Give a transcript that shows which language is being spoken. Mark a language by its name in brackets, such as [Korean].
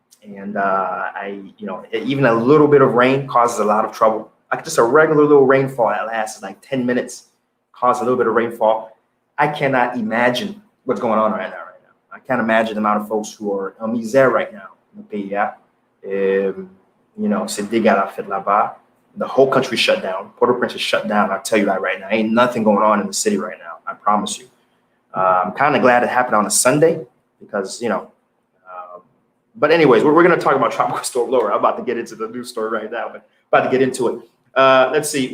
[English] And even a little bit of rain causes a lot of trouble. Like just a regular little rainfall that lasts like 10 minutes causes a little bit of rainfall. I cannot imagine what's going on right now. I can't imagine the amount of folks who are en misère right now. [French] C'est dégueulasse là-bas. [English] The whole country shut down. Port-au-Prince is shut down. I'll tell you that right now. Ain't nothing going on in the city right now. I promise you. I'm kind of glad it happened on a Sunday because, but anyways, we're going to talk about Tropical Storm Laura. I'm about to get into the news story right now, but about to get into it. Let's see.